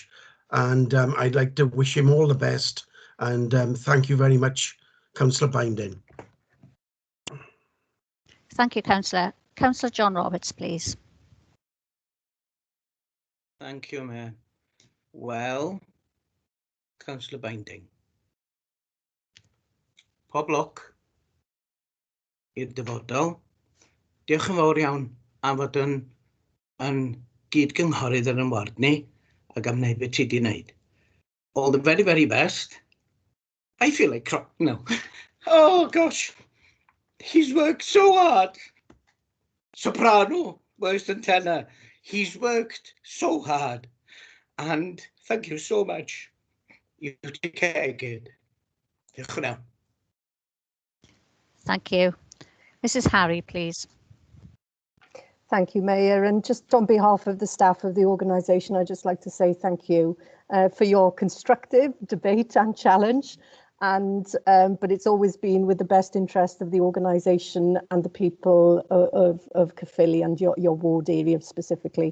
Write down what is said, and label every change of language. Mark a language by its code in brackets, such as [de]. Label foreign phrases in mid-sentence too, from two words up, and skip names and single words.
[en] And I'd like to wish him all the best. And thank you very much, Councillor Binding. Thank you, Councillor. Councillor John Roberts, please. Thank you, Mayor. Well, Councillor Binding. [cy] Pob lwc i'r dyfodol. Diolch yn fawr iawn am fod yn gydgynghorydd yn ward ni ac am wneud beth ti di wneud. [en] All the very, very best. I feel like crying now. Oh gosh, he's worked so hard. Soprano, worse than tenor. He's worked so hard. And thank you so much. You take care, kid. [cy] Diolch yn fawr. [en] Thank you. Mrs. Harry, please. Thank you, Mayor. And just on behalf of the staff of the organisation, I'd just like to say thank you for your constructive debate and challenge. And but it's always been with the best interest of the organisation and the people of Caerphilly and your ward area specifically.